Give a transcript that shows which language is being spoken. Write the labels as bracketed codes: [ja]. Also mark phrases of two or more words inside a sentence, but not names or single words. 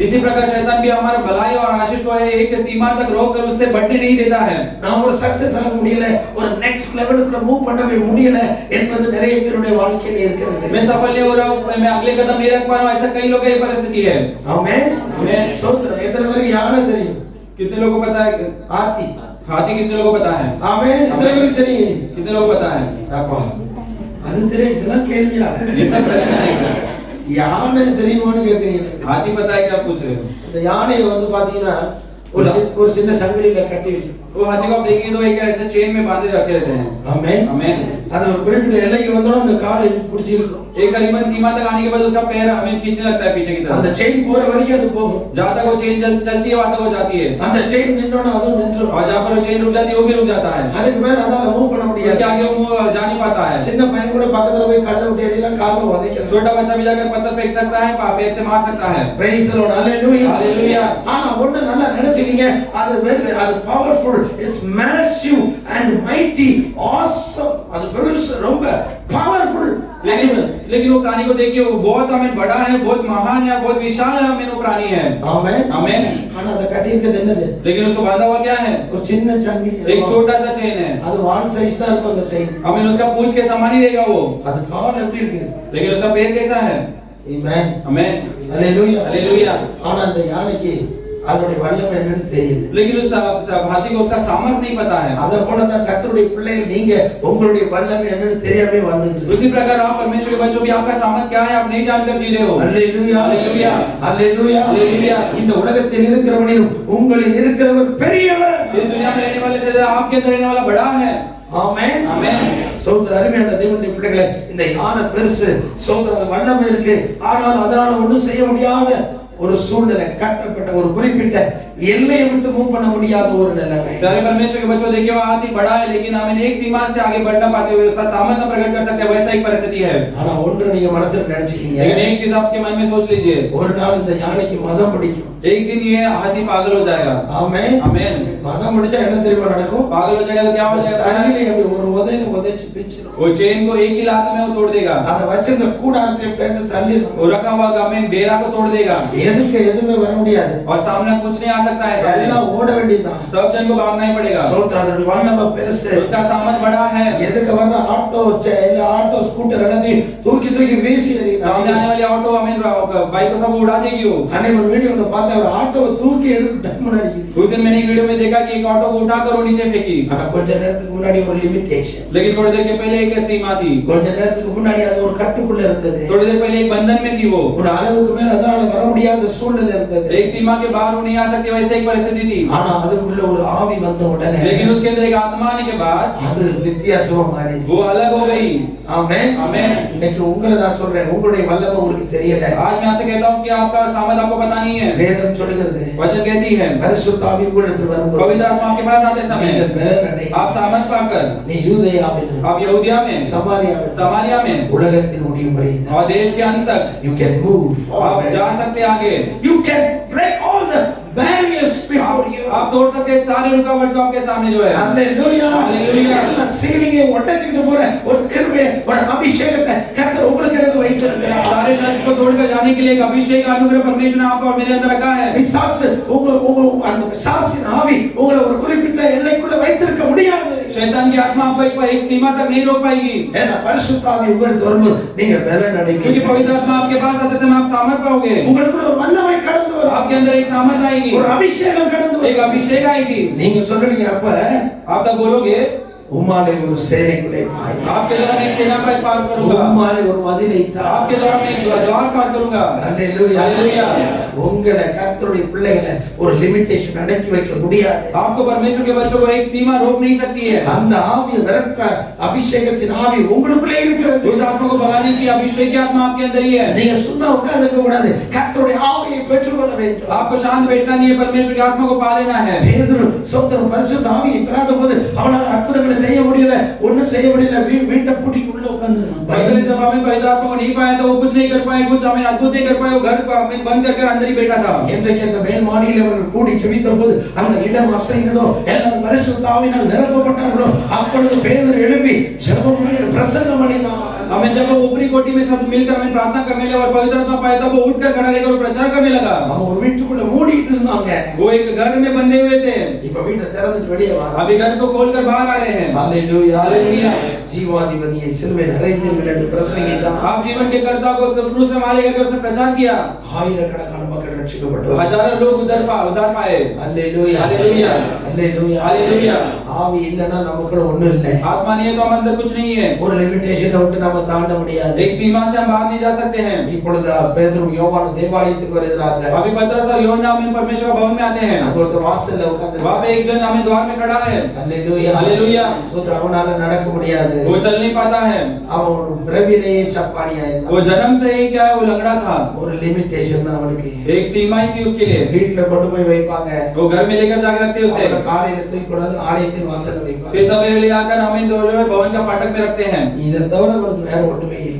[hi] इसी प्रकार शैतान भी हमारे भलाई और आशीष को एक सीमा तक रोक कर उससे बढ़ने नहीं देता है। [ta] நாம் ஒரு சக்சஸ் ஆக முடியல, ஒரு [en] next level [ta] மூவ் பண்ணவே முடியல என்பது நிறைய பேருடைய வாழ்க்கையில இருக்கிறது. [hi] मैं सफल नहीं हो रहा हूँ, मैं अगले कदम नहीं रख पा रहा हूँ, ऐसा कई लोगों की परिस्थिति है। [ta] ஆமென். [hi] आमेन। [ta] சோத்திரம். எத்தனை பேருக்கு யானை தெரியும்? [hi] कितने लोगों को पता है [ta] ஆத்தி. [hi] हाथी? कितने लोगों को पता है? [ta] ஆமென். எத்தனை பேருக்கு தெரியும்? [hi] कितने लोगों को पता है? [ta] அப்பா அது தெரியும், இதெல்லாம் கேள்வியா? [hi] ये सब प्रश्न है। [ta] யானை தெரியுமான்னு கேக்குறீங்க. [hi] हाथी पता है क्या पूछ रहे हो? [ta] இந்த யானையை வந்து பாத்தீங்கன்னா ஒரு சின்ன சங்கிலியில கட்டி வச்சு, [hi] वो हाथी को आप देखेंगे तो एक ऐसे चेन में बांधे रखे रहते हैं। [ta] ஆமென். [hi] आमेन। [ta] அது ஒரு குறிப்பிட்ட எல்லைக்கு வந்தோம்னா அந்த காலை பிடிச்சி இழுக்கும். [hi] एक करीबन सीमा तक आने के बाद उसका पैर हमें खींचने लगता है पीछे की [ta] அந்த [hi] तरफ। [ta] செயின் போற வரைக்கும் அது போகும். [hi] जहाँ तक वो चेन चलती है वहाँ तक वो जाती है, [ta] அந்த செயின் நின்னோட அதுவும் நின்றுடும். [hi] और जहाँ पर वो चेन रुक जाती है वो भी रुक जाता है, [ta] அதுக்கு மேல அதால மூவ் பண்ண [hi] उसके [ta] முடியாது. [hi] आगे वो जा नहीं पाता है। [ta] சின்ன பையன் கூட பக்கத்துல போய் கழுதை விட்டு எல்லாம் காலை உதைக்கலாம். [hi] छोटा बच्चा भी जाकर पत्थर फेंक सकता है, पैर से मार सकता है। [en] Praise the Lord. [ta] ஹalleluya. [hi] हालेलुया। [ta] ஆனா ஒண்ணு நல்லா நினைச்சுக்கீங்க, அது பவர்ஃபுல், [en] it's massive and mighty, awesome. [ta] அது பெருசு, ரொம்ப பவர்ஃபுல். [hi] लेकिन वो प्राणी को देखिए, वो बहुत हमें बड़ा है, बहुत महान है, बहुत विशाल है, हमें वो प्राणी है। [ta] ஆமென். [hi] आमेन। [ta] ஆனா அத கட்டி இருக்கிறது என்னது? [hi] लेकिन उसको बांधा हुआ क्या है? [ta] ஒரு சின்ன சங்கிலி. [hi] एक छोटा सा चेन है, [ta] அது வால் சைஸ் தான் இருக்கும் அந்த செயின். [hi] हमें उसका पूंछ के समान ही देगा वो, [ta] அது கால் எப்படி இருக்கு? [hi] लेकिन उसका पैर कैसा है? [ta] ஆமென். [hi] आमेन। [ta] ஹalleluya. [hi] हालेलुया। [ta] ஆனா அந்த யானைக்கு அதனுடைய வல்லமை என்னன்னு தெரியுது. [hi] लेकिन उस हाथी को उसका सामर्थ नहीं पता है। [ta] அத போல தான் கர்த்தருடைய பிள்ளைகள் நீங்க உங்களுடைய வல்லமை என்னன்னு தெரியாம வந்துட்டு [hi] उसी प्रकार आप परमेश्वर के बच्चों भी, आपका सामर्थ क्या है आप नहीं जानकर जी रहे हो। [ta] ஹalleluya. [hi] हालेलुया। [ta] ஹalleluya. [hi] हालेलुया। [ta] இந்த உலகத்தில் இருக்கிறவனிலும் உங்களில் இருக்கிறவர் பெரியவர். [hi] इस दुनिया में रहने वाले से आपके अंदर रहने वाला बड़ा है। [ta] ஆமென். [hi] आमेन। [ta] சோதர அருமையான தேவனுடைய பிள்ளைகளே, இந்த யானை பெருசு, சோதர வல்லமை இருக்கு, ஆனால் அதனால ஒண்ணும் செய்ய முடியாத ஒரு சூழ்நிலை, கட்டப்பட்ட ஒரு குறிப்பிட்ட எல்லையை விட்டு மூவ் பண்ண முடியாத ஒரு நிலைமை. [hi] प्यारे परमेश्वर के बच्चों, देखिए वो हाथी बड़ा है, लेकिन हमें एक सीमा से आगे बढ़ना पाते हुए उसका सामर्थ्य प्रकट कर सकते हैं, वैसा एक परिस्थिति है। [ta] ஆனா ஒன்று நீங்க மனசுல நினைச்சுக்கீங்க, [hi] लेकिन एक चीज आपके मन में सोच लीजिए, [ta] ஒரு நாள் இந்த யானைக்கு மதம் பிடிக்கும். [hi] एक दिन ये हाथी पागल हो जाएगा। [ta] ஆமென். [hi] आमेन। [ta] மதம் பிடிச்சா என்ன தெரியுமா நடக்கும்? [hi] पागल हो जाएगा तो क्या हो जाएगा? [ta] சங்கிலி அப்படி ஒரு உதைச்சு பிச்சிடும். [hi] वो चेन को एक ही लात में वो तोड़ देगा, [ta] அத வச்சிருந்த கூடாரத்தை பேந்து தள்ளிடும். [hi] वो रखा हुआ हमें डेरा को तोड़ देगा, [ta] எதுக்கு எதுவுமே வர முடியாது. [hi] और सामने कुछ नहीं आ सकता है, [ta] எல்லாம் ஓட வேண்டியதுதான். [hi] सब जन को भागना ही पड़ेगा। [ta] சோத்ரா அதோட வல்லமை பெருசு. [hi] उसका सामर्थ बड़ा है। [ta] எதுக்கு வர ஆட்டோ எல்லா ஆட்டோ ஸ்கூட்டர் எல்லாத்தையும் தூக்கி தூக்கி வீசி [hi] सामने आने वाली ऑटो हमें बाइक को सब उड़ा देगी वो। [ta] அன்னைக்கு ஒரு வீடியோல பார்த்தா ஒரு ஆட்டோவை தூக்கி எடுத்து டம்முன்னு அடிக்குது. [hi] उस दिन मैंने एक वीडियो में देखा कि एक ऑटो को उठाकर वो नीचे फेंकी, [ta] ஆனா கொஞ்ச நேரத்துக்கு முன்னாடி ஒரு லிமிட்டேஷன், [hi] लेकिन थोड़ी देर के पहले एक सीमा थी, [ta] கொஞ்ச நேரத்துக்கு முன்னாடி அது ஒரு கட்டுக்குள்ள இருந்தது. [hi] थोड़ी देर पहले एक बंधन में थी वो, [ta] ஒரு அளவுக்கு மேல அதனால வர முடியாத சூழ்நிலை இருந்தது. [hi] एक सीमा के बाहर वो नहीं आ सकती, वैसे एक परिस्थिति थी। [ta] ஆனா அதுக்குள்ள ஒரு ஆவி வந்த உடனே [hi] लेकिन उसके अंदर एक आत्मा आने के बाद [ta] அது வித்தியாசமா மாறிச்சு. [hi] वो अलग हो गई। [ta] ஆமென். [hi] आमेन। [ta] இன்னைக்கு உங்களை நான் சொல்றேன், உங்களுடைய வல்லமை உங்களுக்கு தெரியல. [hi] आज मैं आपसे कहता हूँ कि आपका सामर्थ आपको पता नहीं है। [ta] வேதம் சொல்லுகிறது, [hi] वचन कहती है, [ta] பரிசுத்த ஆவி உங்களிடத்தில் வரும்போது [hi] पवित्र आत्मा आपके पास आते समय [ta] நீங்கள் பலன் அடை. [hi] आप सामर्थ पाकर [ta] நீ யூதேயாவிலும் [hi] आप यहूदिया में, [ta] சமாரியாவிலும் [hi] समारिया में [ta] உலகத்தின் முடிவு வரையும் [hi] और देश के अंत तक [en] you can move [hi] आप [en] forward. [hi] जा सकते हैं आगे। [en] You can break all the barriers before you. [hi] आप तोड़ सकते हैं सारे रुकावट को आपके सामने जो है। [en] Hallelujah. Hallelujah. [ta] எல்லா சீலிங்கை ஒட்டச்சிட்டு போற ஒரு கிருபை, ஒரு அபிஷேகத்தை கர்த்தர் உங்களுக்கு எனக்கு வைத்திருக்கிறார். [hi] सारे चर्च को तोड़कर जाने के लिए एक अभिषेक अनुग्रह परमेश्वर ने आपको और मेरे अंदर रखा है। [ta] பிசாசு உங்க அந்த பிசாசின் ஆவி உங்களை ஒரு குறிப்பிட்ட எல்லைக்குள்ள வைத்திருக்க முடியாது. [hi] शैतान की आत्मा आपको एक सीमा तक नहीं रोक पाएगी, [ta] ஏன்னா பரிசுத்த ஆவி உங்களுக்கு வரும்போது நீங்க பலன் [hi] क्योंकि [ta] அடைவீங்க. [hi] पवित्र आत्मा आपके पास आते समय आप सामर्थ पाओगे, [ta] உங்களுக்குள்ள ஒரு வல்லமை கடந்து வரும், [hi] आपके अंदर एक सामर्थ आएगी, [ta] ஒரு अभिषेகம் கடந்து [hi] एक [ta] வரும். [hi] अभिषेक आएगी। [ta] நீங்க சொல்றீங்க, அப்ப [hi] आप तब बोलोगे, [ta] உம்மாலே ஒரு சேனைக்குள்ளே பாய், [hi] आपके द्वारा मैं एक सेना पर पार करूंगा, [ta] உம்மாலே ஒரு மதிலை தா. [hi] आपके द्वारा मैं एक द्वार पार करूंगा। [ta] ஹalleluya. [hi] हालेलुया। [ta] உங்களை கர்த்தருடைய பிள்ளைகளை ஒரு லிமிட்டேஷன் அடக்கி வைக்க முடியாது. [hi] आपको परमेश्वर के बच्चों को एक सीमा रोक नहीं सकती है। [ta] அந்த ஆவியை விரட்ட அபிஷேகத்தின் ஆவி உங்களுக்குள்ளே இருக்கிறது. [hi] उस आत्मा को भगाने की अभिषेक की आत्मा आपके अंदर ही है। [ta] நீங்க சும்மா உட்கார்ந்திருக்க கூடாது, கர்த்தருடைய ஆவியை பெற்றுக்கொள்ள வேண்டும். [hi] आपको शांत बैठना नहीं है, परमेश्वर की आत्मा को पा लेना है। [ta] பேதுரு சோதரன் பரிசுத்த ஆவியை பெறாதபோது அவனால் அற்புதங்களை செய்ய முடியல ஒண்ணும் செய்ய முடியல வீட்டை பூட்டிட்டு உள்ள உட்கார்ந்துருக்கான் [hi] पहले जब हमें पवित्र आत्मा को नहीं पाया तो वो कुछ नहीं कर पाए, कुछ हमें अद्भुत नहीं कर पाए, वो घर हमें बंद करके अंदर ही बैठा था। [ta] இன்றைக்கு அந்த மேல் மாடியில் அவர்கள் கூடி ஜெபித்த போது அந்த இடம் அசைந்ததோ எல்லாரும் பரிசுத்த ஆவியினால் நிரப்பப்பட்டார்களோ அப்பொழுது பேதுரு எழுப்பி ஜெபம் பண்ணி பிரசங்கம் பண்ணினான் [hi] हमें जब वो ऊपरी कोठी में सब मिलकर हमें प्रार्थना करने लगे और पवित्र आत्मा पाया तब वो उठकर खड़ा रहकर और प्रचार करने लगा। [ta] அவங்க ஒரு வீட்டுக்குள்ள மூடிட்டு இருந்தாங்க [hi] वो एक घर में बंधे हुए थे, [ta] இப்ப வீட்டை திறந்துட்டு வெளியே வர [hi] अभी घर को खोलकर बाहर आ रहे हैं। [ta] ஹalleluya [hi] हालेलुया। [ta] ஜீவாதிபதியை சிலுவையில் அறைந்தீர்கள் என்று பிரசங்கித்தார் [hi] आप जीवन के कर्ता को क्रूस में मारे करके उसने प्रचार किया, [ta] ஆயிரக்கணக்கான மக்கள் ரட்சிக்கப்பட்டார்கள் [hi] हजारों लोग उद्धार पाए। [ta] ஹalleluya [hi] हालेलुया। [ta] ஹalleluya [hi] हालेलुया। [ta] ஆவி இல்லனா நமக்குள்ள ஒண்ணும் இல்லை [hi] आत्मा नहीं है तो हम अंदर कुछ नहीं है, [ta] ஒரு லிமிட்டேஷனை விட்டு நம்ம தாண்ட முடியாது [hi] एक सीमा से हम बाहर नहीं जा सकते हैं। [ta] இப்பொழுது பேதுரு யோவான் தேவாலயத்துக்கு வருகிறார்கள் [hi] अभी पतरस और यूहन्ना हमें परमेश्वर भवन में आते हैं, [ta] அங்க ஒரு வாசல்ல உட்கார்ந்து [hi] वहां पे एक जन हमें द्वार में खड़ा है। [ta] ஹalleluya [hi] हालेलुया। [ta] சோதர அவனால நடக்க முடியாது [hi] वो चल नहीं पाता है, [ta] அவன் ஒரு பிறவிலேயே சப்பானியா இருந்தான் [hi] वो जन्म से ही क्या है वो लंगड़ा था, [ta] ஒரு லிமிட்டேஷன் அவனுக்கு [hi] एक सीमा ही थी उसके लिए। [ta] வீட்ல கொண்டு போய் வைப்பாங்க [hi] वो घर में लेकर जाकर रखते उसे, [ta] அவரை காலையில தூக்கி கொண்டாந்து ஆலயத்தின் வாசல்ல வைப்பாங்க [hi] फिर सवेरे ले आकर हमें भवन का फाटक में रखते हैं। [ta] இதை தவிர அவனுக்கு வேற ஒண்ணுமே இல்லை